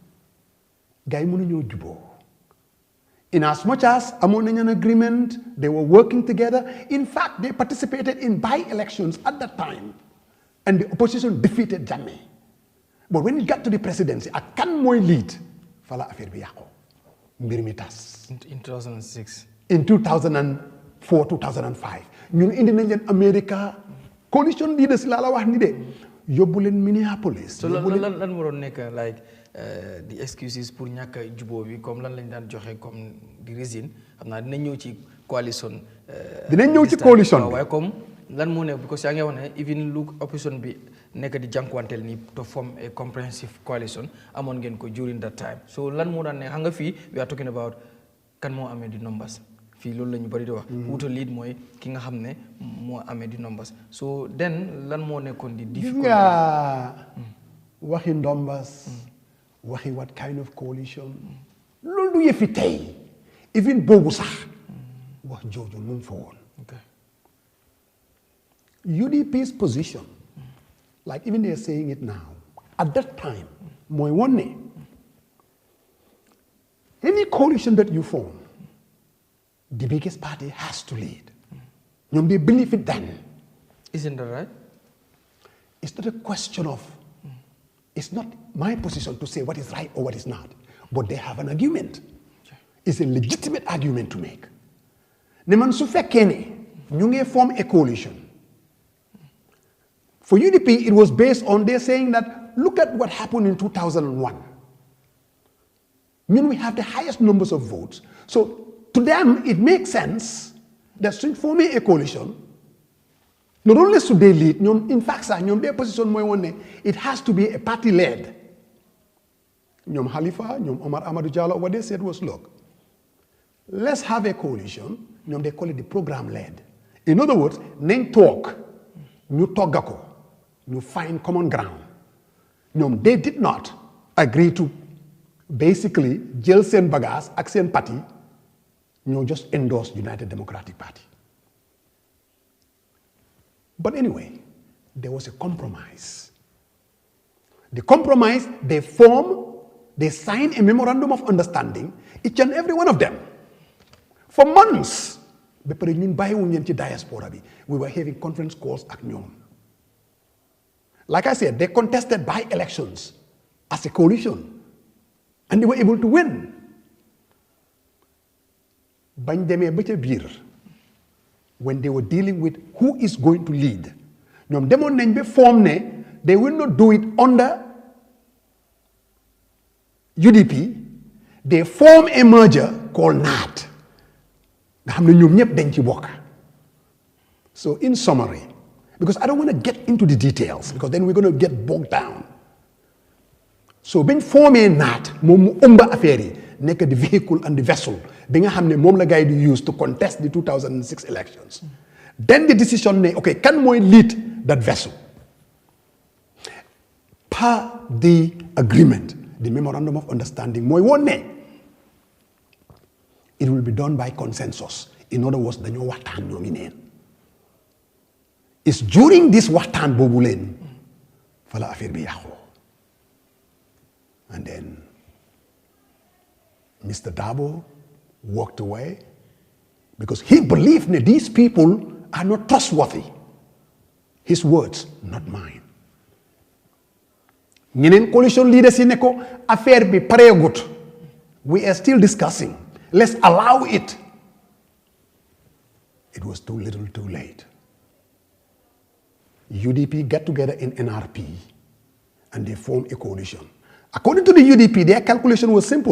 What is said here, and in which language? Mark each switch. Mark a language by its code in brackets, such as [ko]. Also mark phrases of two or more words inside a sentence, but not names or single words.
[en] In as much as among an agreement, they were working together. In fact, they participated in by-elections at that time, and the opposition defeated Jammeh. But when it got to the presidency, [wo] a kan moy [en] lead, [wo] fala affaire bi yako. Mbir mi tas. [en] In 2006. In 2004, 2005. [wo] Ñun indi nañ leen America, [en] coalition leaders [wo] la wax ni de. Yóbbu leen Minneapolis. So lan mo doon nekk [en] like the excuses [wo] pour ñàkk a jubóo bi comme lan lañ daan joxe comme di reason xam naa dinañ ñëw ci coalition. Dinañ ñëw ci coalition bi waaye comme lan moo ne because yaa ngi wax ne even lu opposition bi nekk di jànkuwanteel ni [en] to form a comprehensive coalition [wo] amoon ngeen ko [en] during that time [wo] so lan moo daan ne xam nga fii [en] we are talking about [wo] kan moo amee di numbers fii loolu la ñu bëri di wax. wuta lead mooy ki nga xam ne moo amee di numbers [en] so then [wo] lan moo nekkoon di difficult. waxi ndombas. waxi [en] what kind of coalition. [wo] loolu du yëfi tey. even boobu sax. wax jooju mu ngi fa woon. UDP's position. [en] like even they are saying it now. at that time. [wo] mooy woon ne. [en] any coalition that you form. the biggest party has to lead. ñoom they believe it then. Isn't that right? It's not a question of, it's not my position to say what is right or what is not, but they have an argument. It's a legitimate argument to make. [wo] Ne man su fekkee ne ñu ngi [en] form a coalition. For UDP, it was based on they saying that, look at what happened in 2001. We have the highest numbers of votes. So to them, it makes sense that forming a coalition, not only should they lead, in fact, their position it has to be a party-led. Khalifa, Omar Amadou Jallow, what they said was, look, let's have a coalition, they call it the program-led. In other words, name talk, [wo] ñu toggako, ñu [en] find common ground. They did not agree to basically [wo] jël seen bagage ak seen parti, [en] just endorse United Democratic Party. But anyway, there was a compromise. The compromise, they signed a memorandum of understanding, each and every one of them. For months, we were having conference calls at ñoom. Like I said, they contested by elections as a coalition, and they were able to win. [wo] Bañ demee ba ca biir [en] when they were dealing with who is going to lead [wo] ñoom demoon nañ ba [en] form ne they will not do it under UDP they form a merger called NAT [wo] nga xam ne ñoom ñëpp dañ ci bokk. [en] So in summary, because I don't want to get into the details because then we're going to get bogged down. So bañ formé NAT moom mu ëmba affaire yi nekk the vehicle and the vessel bi nga xam ne moom la gars yi di use to contest the 2006 elections. Then the decision, okay, can we lead that vessel? Per the agreement, the memorandum of understanding, it will be done by consensus. In other words, [wo] dañoo waxtaan ñoom neen. [en] It's during this [wo] waxtaan boobu leen fa la affaire bi yàqu. [en] And then Mr. Dabo walked away because he believed that these people are not trustworthy. His words, not mine. [wo] ñeneen [en] coalition leaders [wo] yi ne ko affaire bi pareegut. [en] We are still discussing. Let's allow it. It was too little, too late. UDP got together in NRP and they formed a coalition. According to the UDP, their calculation was simple.